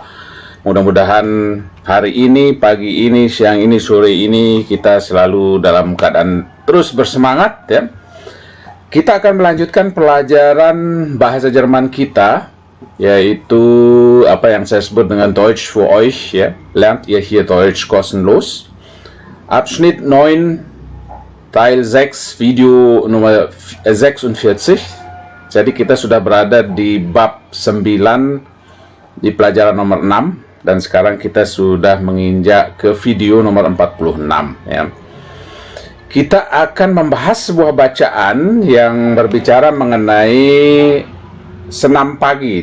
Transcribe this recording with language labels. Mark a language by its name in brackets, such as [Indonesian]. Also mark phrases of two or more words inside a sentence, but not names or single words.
[Indonesian] Mudah-mudahan hari ini, pagi ini, siang ini, sore ini kita selalu dalam keadaan terus bersemangat ya. Kita akan melanjutkan pelajaran bahasa Jerman kita, yaitu apa yang saya sebut dengan [German] Deutsch für euch [Indonesian] ya. [German] Lernt ihr hier Deutsch kostenlos. Abschnitt 9 Teil 6 video Nummer 46. [Indonesian] Jadi kita sudah berada di bab 9 di pelajaran nomor 6 dan sekarang kita sudah menginjak ke video nomor 46 ya. Kita akan membahas sebuah bacaan yang berbicara mengenai senam pagi.